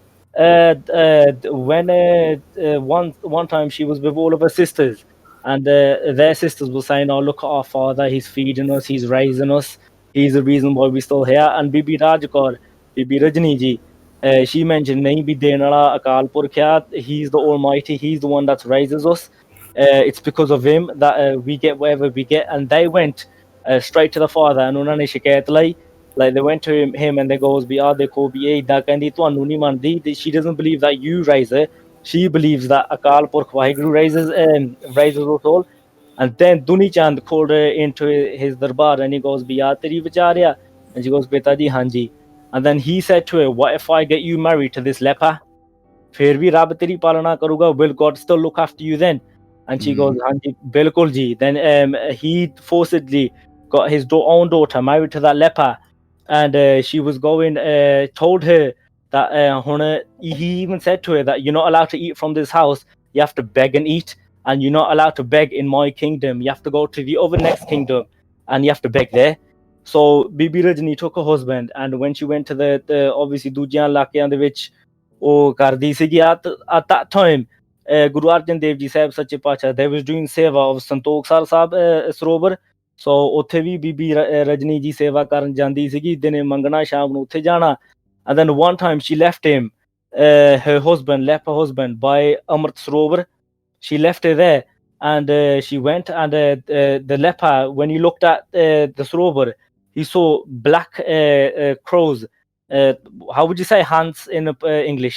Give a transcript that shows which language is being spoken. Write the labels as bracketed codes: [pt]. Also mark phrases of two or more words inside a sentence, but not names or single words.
[en] When one time she was with all of her sisters, and their sisters were saying, "Oh, look at our father, he's feeding us, he's raising us, he's the reason why we're still here." And Bibi Rajkar, Bibi Rajni ji, she mentioned, [pa] "ਨਹੀਂ ਭਈ ਦੇਣ ਵਾਲਾ ਅਕਾਲ ਪੁਰਖ ਹੈ, [en] he's the Almighty, he's the one that raises us. It's because of him that we get whatever we get." And they went straight to the father, and [pa] ਉਨ੍ਹਾਂਨੇ ਸ਼ਿਕਾਇਤ ਲਾਈ. [en] Like they went to him and they goes, [pa] "ਭਾਈਆ ਦੇਖੋ ਭਈ ਇਦਾਂ ਕਹਿੰਦੀ ਤੁਹਾਨੂੰ ਨਹੀਂ ਮੰਨਦੀ." [en] She doesn't believe that you raise her. She believes that Akal Purkh Vaheguru raises us all. And then Duni Chand called her into his darbar and he goes, [pa] "ਭਾਈਆ ਤੇਰੀ ਵਿਚਾਰਿਆ?" [en] And she goes, [pa] "ਬੇਟਾ ਜੀ, ਹਾਂਜੀ." [en] And then he said to her, "What if I get you married to this leper? [pa] ਫਿਰ ਭੀ ਰੱਬ ਤੇਰੀ ਪਾਲਣਾ ਕਰੂਗਾ. [en] Will God still look after you then?" And she goes, [pa] "ਹਾਂਜੀ, ਬਿਲਕੁਲ ਜੀ." [en] Then he forcibly got his own daughter married to that leper. And she was going, told her that he even said to her that you're not allowed to eat from this house. You have to beg and eat, and you're not allowed to beg in my kingdom. You have to go to the other next kingdom, and you have to beg there. So Bibi Rajni took her husband, and when she went to the obviously [pa] ਦੂਜਿਆਂ ਇਲਾਕਿਆਂ ਦੇ ਵਿੱਚ ਉਹ ਕਰਦੀ ਸੀਗੀ at [en] that time, Guru Arjan Dev Ji Sahib Sache Pacha, they was doing seva of Santok Sar Sahib Sarovar. [pa] So ਉੱਥੇ ਵੀ ਬੀਬੀ ਰਜਨੀ ਜੀ ਸੇਵਾ ਕਰਨ ਜਾਂਦੀ ਸੀਗੀ ਦਿਨੇ ਮੰਗਣਾ ਸ਼ਾਮ ਨੂੰ ਉੱਥੇ ਜਾਣਾ. [en] And then one time she left him, her husband, leper husband, by Amrit Sarovar. She left her there and she went, and the leper, when he looked at the Sarovar, he saw black crows. How would you say hands in English?